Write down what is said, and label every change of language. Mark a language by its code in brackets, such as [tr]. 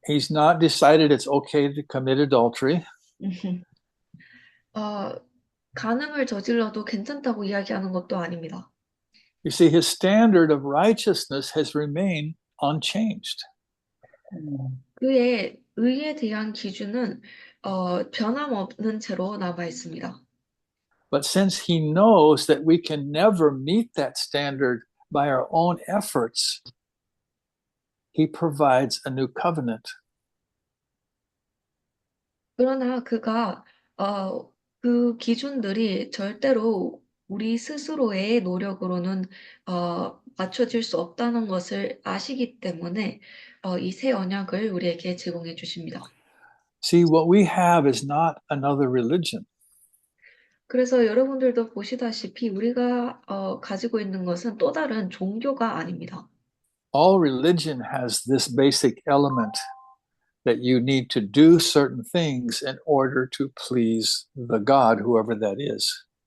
[en] He's not decided it's okay to commit adultery. [ko] 간음을 저질러도 괜찮다고 이야기하는 것도 아닙니다. [en] You see, his standard of righteousness has remained unchanged. [ko] 그의 의에 대한 기준은 변함없는 채로 남아 있습니다. [en] But since he knows that we can never meet that standard by our own efforts, he provides a new covenant. [ko] 그러나 그가 그 기준들이 절대로 우리 스스로의 노력으로는 맞춰질 수 없다는 것을 아시기 때문에 이 새 언약을 우리에게 제공해 주십니다. [en] See, what we have is not another religion. [ko] 그래서 여러분들도 보시다시피 우리가 가지고 있는 것은 또 다른 종교가 아닙니다. [en] All religion has this basic element that you need to do certain things in order to please the God, whoever that is.